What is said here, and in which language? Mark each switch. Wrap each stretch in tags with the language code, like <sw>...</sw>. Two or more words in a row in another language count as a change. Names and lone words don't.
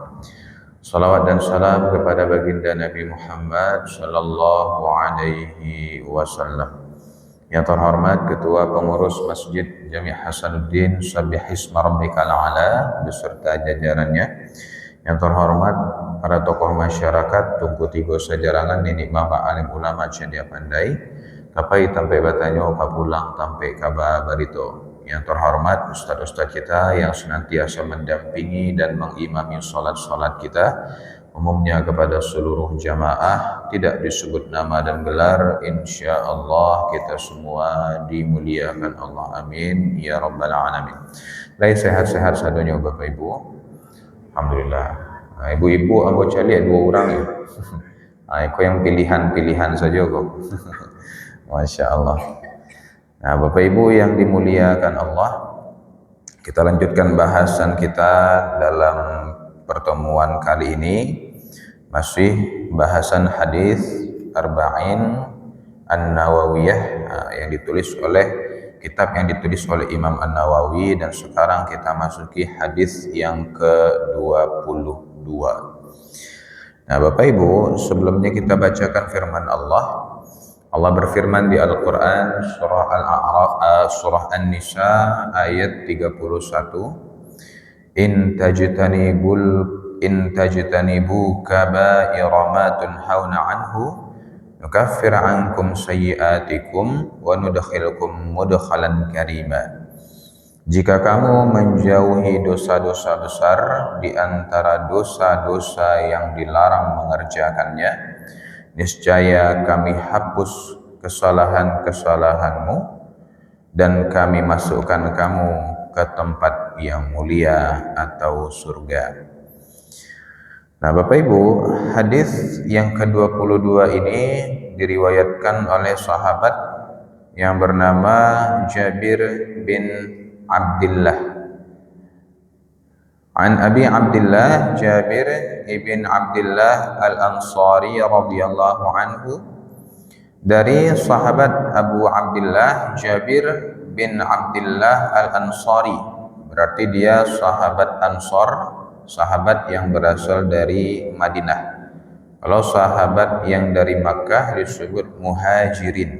<id>Salawat dan salam kepada baginda Nabi Muhammad</id> <ar>صلى الله عليه وسلم.</ar> <id>Yang terhormat Ketua Pengurus Masjid Jami' Hasanuddin Sabbih Isma Rabbikal A'la beserta jajarannya. Yang terhormat para tokoh masyarakat</id> <min>Tungku Tigo Sajarangan, Nini Mama Alim Ulama Cendia Pandai, Kapai Tampai Batanyo Kapulang Tampai Kaba Barito.</min> <id>Yang terhormat ustaz-ustaz kita yang senantiasa mendampingi dan mengimami salat-salat kita, umumnya kepada seluruh jamaah, tidak disebut nama dan gelar,</id> <ar>إن شاء الله</ar> <id>kita semua dimuliakan Allah.</id> <ar>آمين يا رب العالمين.</ar> <min>Lai sehat-sehat sadonya Bapak Ibu. Alhamdulillah. Ibu-ibu ambo cali 2 orang ya. Kau yang pilihan-pilihan saja kok.</min> <ar>ما شاء الله.</ar> <id>Nah, Bapak Ibu yang dimuliakan Allah, kita lanjutkan bahasan kita dalam pertemuan kali ini, masih bahasan hadis Arba'in An-Nawawiyah yang ditulis oleh kitab yang ditulis oleh Imam An-Nawawi, dan sekarang kita masuki hadis yang ke-22. Nah, Bapak Ibu, sebelumnya kita bacakan firman Allah. Allah berfirman di Al-Quran surah Al-A'raf, surah An-Nisa ayat 31.</id> <ar>إن تجتنبوا إن تجتنبوا كبائر ما تنهون عنه نكفر عنكم سيئاتكم وندخلكم مدخلا كريما.</ar> <id>Jika kamu menjauhi dosa-dosa besar di antara dosa-dosa yang dilarang mengerjakannya, niscaya kami hapus kesalahan-kesalahanmu dan kami masukkan kamu ke tempat yang mulia atau surga. Nah, Bapak Ibu, hadis yang ke-22 ini diriwayatkan oleh sahabat yang bernama Jabir bin Abdullah.</id> <ar>عن أبي عبد الله جابر بن عبد الله الأنصاري رضي الله عنه,</ar> <id>dari sahabat Abu Abdullah Jabir bin Abdullah Al-Ansari, berarti dia sahabat Ansor, sahabat yang berasal dari Madinah. Kalau sahabat yang dari Makkah disebut Muhajirin.</id>